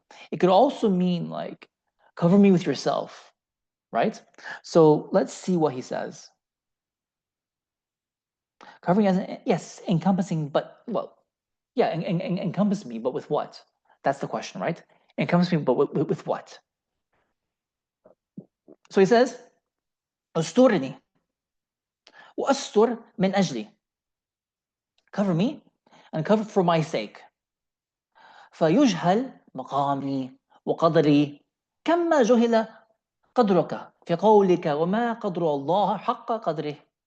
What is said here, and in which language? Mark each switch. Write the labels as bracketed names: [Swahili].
[English] It could also mean like, cover me with yourself, right? So let's see what he says. Covering as, yes, encompassing, but, well, yeah, encompass me, but with what? That's the question, right? Encompass me, but with what? So he says, [Arabic] استرني وأستر من أجلي. [English] Cover me and cover for my sake. [Arabic] فيجهل مقامي وقدري كما جهل قدرك في قولك وما قدر الله حق قدره.